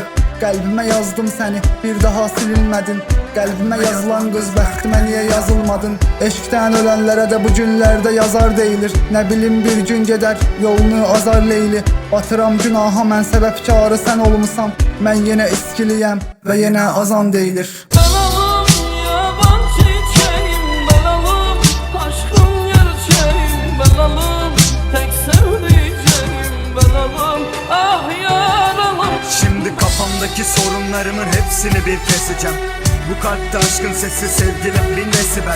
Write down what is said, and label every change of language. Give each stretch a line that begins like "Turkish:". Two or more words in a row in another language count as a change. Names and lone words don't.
Azerbaijani: Qəlbimə yazdım səni, bir daha silinmədin. Qəlbimə yazılan qız bəxtimə niyə yazılmadın? Eşqdən ölənlərə də bu günlərdə yazar deyilir. Nə bilim bir gün gedər, yolunu azar Leyli. Batıram günaha, mən səbəbkarı sən olmusan. Mən yenə iskiliyəm və yenə azan deyilir.
Turkish: Şimdi kafamdaki sorunlarımın hepsini bir keseceğim. Bu kalpte aşkın sesi sevgilim bin desibel.